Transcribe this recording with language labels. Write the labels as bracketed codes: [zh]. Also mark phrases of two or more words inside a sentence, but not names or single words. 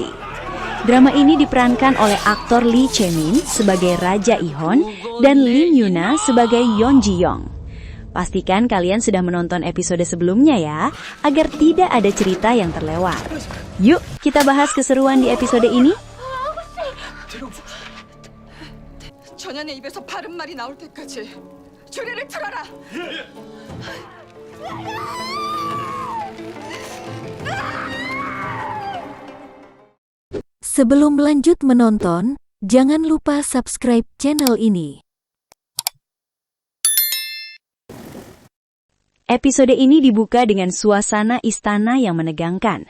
[id] Drama ini diperankan oleh aktor Lee Chae-min sebagai Raja Ihon dan Lim Yuna sebagai Yeon Ji-young. Pastikan kalian sudah menonton episode sebelumnya ya, agar tidak ada cerita yang terlewat. Yuk, kita bahas keseruan di episode ini. [ko] 전현의 입에서 바른 말이 나올 때까지 조례를 틀어라. [id] Sebelum lanjut menonton, jangan lupa subscribe channel ini. Episode ini dibuka dengan suasana istana yang menegangkan.